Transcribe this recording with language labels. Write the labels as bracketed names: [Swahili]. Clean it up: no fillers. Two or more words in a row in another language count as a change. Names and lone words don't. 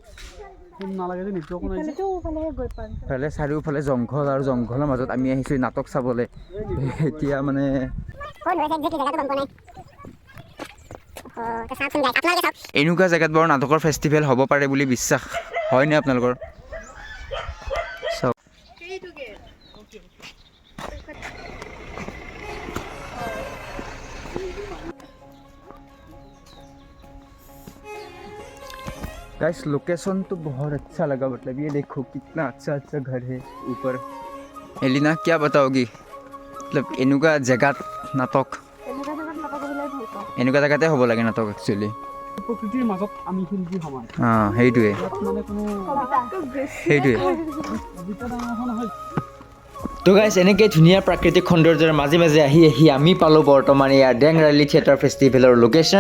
[Assamese] ফালে চাৰিওফালে জংঘল, আৰু জংঘলৰ মাজত আমি আহিছোঁ নাটক চাবলৈ। এতিয়া মানে এনেকুৱা জেগাত বাৰু নাটকৰ ফেষ্টিভেল হ'ব পাৰে বুলি বিশ্বাস হয়নে আপোনালোকৰ? [Hindi] চাওক [English] guys location [Hindi] तो बहुत अच्छा लगा, मतलब ये देखो कितना अच्छा घर है ऊपर। एलिना क्या बताओगी, मतलब [Assamese] এনেকুৱা জেগাত নাটক, এনেকুৱা জেগাতে হ'ব লাগে নাটক একচুৱেলি। প্ৰকৃতিৰ মাজত আমি শিল্পী সমান। সেইটোৱে। তো গাইজ এনেকৈ ধুনীয়া প্ৰাকৃতিক সৌন্দৰ্যৰ মাজে আহি আমি পালোঁ বৰ্তমান ইয়াৰ ডেংৰালি থিয়েটাৰ ফেষ্টিভেলৰ লোকেশ্যন।